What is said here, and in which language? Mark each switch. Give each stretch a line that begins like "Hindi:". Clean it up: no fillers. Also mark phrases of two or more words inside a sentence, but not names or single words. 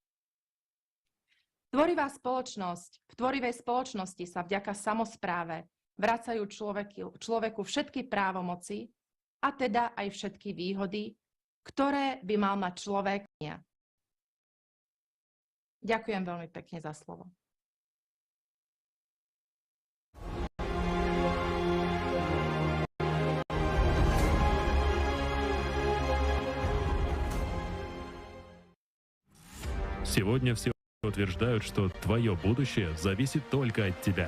Slovak: V tvorivej spoločnosti sa vďaka samospráve vracajú človeku všetky právomoci a teda aj všetky výhody, ktoré by mal mať človek. Ďakujem veľmi pekne za slovo.
Russian: Сегодня все утверждают, что твое будущее зависит только от тебя.